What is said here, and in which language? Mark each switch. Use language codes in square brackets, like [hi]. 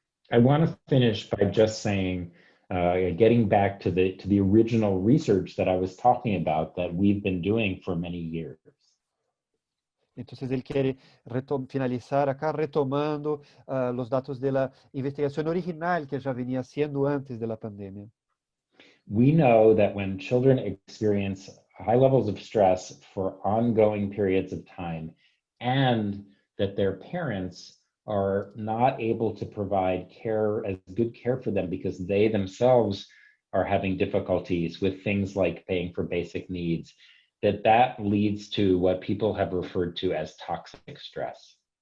[en] I want to finish by just saying, getting back to the original research that I was talking about that we've been doing for many years. [es] Entonces él quiere finalizar acá retomando los datos de la investigación original que ya venía haciendo antes de la pandemia. [en] We know that when children experience high levels of stress for ongoing periods of time and that their parents are not able to provide good care for them because they themselves are having difficulties with things like paying for basic needs, that leads to what people have referred to as toxic stress.